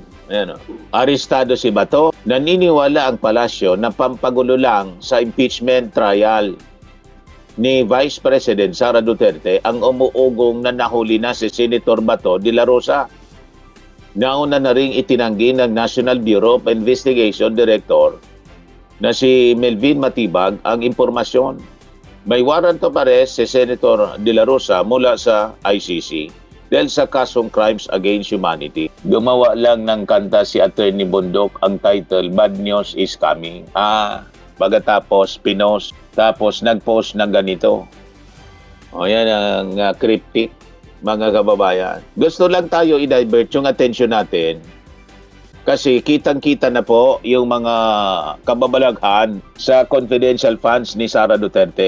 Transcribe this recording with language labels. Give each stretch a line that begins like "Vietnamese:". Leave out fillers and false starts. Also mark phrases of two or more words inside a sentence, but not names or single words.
Filipino: Ayan, arestado si Bato. Naniniwala ang palasyo na pampagulo lang sa
English: impeachment trial
Filipino: ni Vice President Sara Duterte ang umuugong na nahuli na si Senator Bato de la Rosa. Nauna na ring itinanggi ng National Bureau of Investigation Director na si Melvin Matibag ang impormasyon. May
English: warrant of arrest
Filipino: si Senator de la Rosa mula sa ICC dahil sa kasong
English: Crimes Against Humanity.
Filipino: Gumawa lang ng kanta si Attorney Bundok, ang title, Bad News is Coming. Pagkatapos pinost, tapos nag-post ng ganito. O yan ang cryptic, mga kababayan. Gusto lang tayo i-divert yung attention natin kasi kitang-kita na po yung mga kababalaghan sa
English: confidential funds
Filipino: ni Sara Duterte.